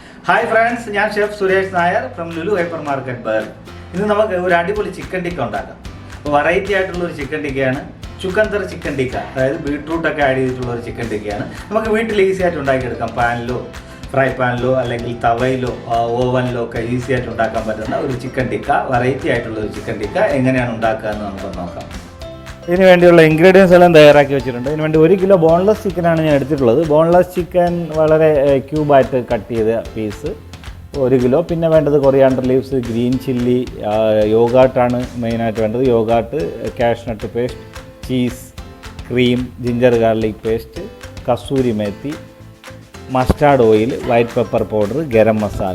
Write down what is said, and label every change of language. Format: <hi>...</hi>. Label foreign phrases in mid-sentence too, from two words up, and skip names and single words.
<en>Hi friends, I am Chef Suresh Nair from Lulu Hypermarket Bar. This is a chicken tikka. Variety of chicken tikka. Chukandar Chicken tikka. Beetroot chicken tikka. We can easy to pan lo, fry pan lo, tawai lo, oven lo, easy to chicken tikka. Variety of chicken tikka.</en> <ml>ഇതിനു വേണ്ടിയുള്ള ഇൻഗ്രീഡിയൻസ് എല്ലാം തയ്യാറാക്കി വെച്ചിട്ടുണ്ട്. ഇതിനു വേണ്ടി 1 കിലോ</ml> <en>boneless chicken</en> <ml>ഞാൻ എടുത്തിട്ടുള്ളത്.</ml> <en>boneless chicken</en> <ml>വളരെ ക്യൂബായിട്ട് കട്ട് ചെയ്ത പീസ് 1 കിലോ. പിന്നെ വേണ്ടത്</ml> <en>coriander leaves, green chilli,</en> <ml>യോഗാർട്ടാണ് മെയിനായിട്ട് വേണ്ടത്.</ml> <en>Yogurt, cashew nut paste, cheese, cream, ginger garlic paste, kasuri methi, mustard oil, white pepper powder, garam masala.</en>